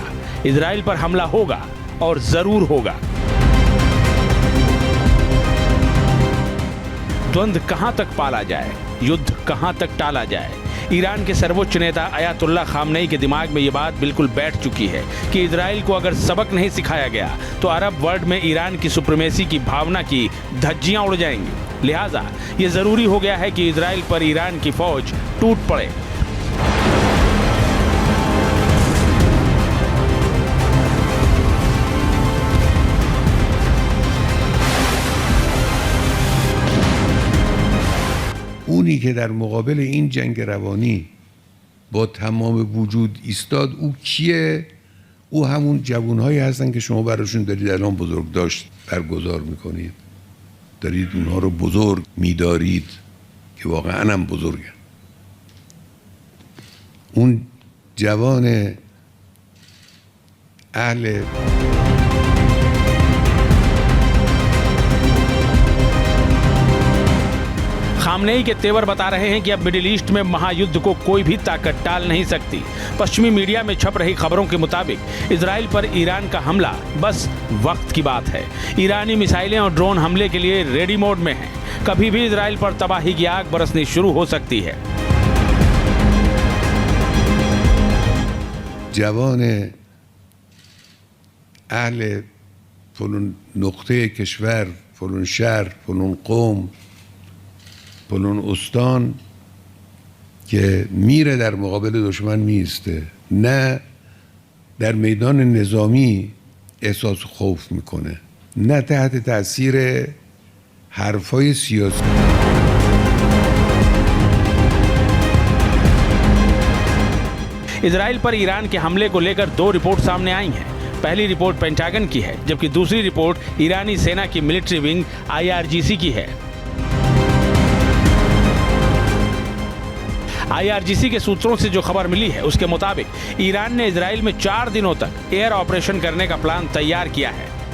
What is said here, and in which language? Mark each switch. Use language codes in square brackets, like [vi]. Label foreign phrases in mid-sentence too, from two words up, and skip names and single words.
[hi] इजराइल पर हमला होगा और जरूर होगा। द्वंद्व कहां तक पाला जाए, युद्ध कहां तक टाला जाए, ईरान के सर्वोच्च नेता अयातुल्ला खामनेई के दिमाग में ये बात बिल्कुल बैठ चुकी है कि इजराइल को अगर सबक नहीं सिखाया गया तो [en] Arab world [hi] में ईरान की सुप्रीमेसी की भावना की धज्जियां उड़ जाएंगी। लिहाजा ये जरूरी हो गया है कि इजराइल पर ईरान की फौज टूट पड़े। [fa] اونی که در مقابل این جنگ روانی با تمام وجود ایستاد او کیه؟ او همون جوانهایی هستن که شما براشون دارید الان بزرگداشت برگزار میکنید، دارید اونها رو بزرگ میدارید که واقعا هم بزرگن. اون جوان اهل [hi] खामनेई के तेवर बता रहे हैं कि अब मिडिल ईस्ट में महायुद्ध को कोई भी ताकत टाल नहीं सकती। पश्चिमी मीडिया में छप रही खबरों के मुताबिक इजराइल पर ईरान का हमला बस वक्त की बात है। ईरानी मिसाइलें और ड्रोन हमले के लिए [en] ready mode [hi] में हैं। कभी भी इजराइल पर तबाही की आग बरसनी शुरू हो सकती है। [fa] जवान اهل فلان نقطه کشور، فلان شهر، فلان قوم، فلان استان که میره در مقابل دشمن میسته، نه در میدان نظامی احساس خوف میکنه، نه تحت تاثیر حرفای سیاسی. [hi] इजराइल पर ईरान के हमले को लेकर दो रिपोर्ट सामने आई हैं। पहली रिपोर्ट पेंटागन की है, जबकि दूसरी रिपोर्ट ईरानी सेना की [en] military wing [hi] IRGC की है। IRGC के सूत्रों से जो खबर मिली है उसके मुताबिक ईरान ने इजराइल में 4 दिनों तक [en] air operation [hi] करने का प्लान तैयार किया है।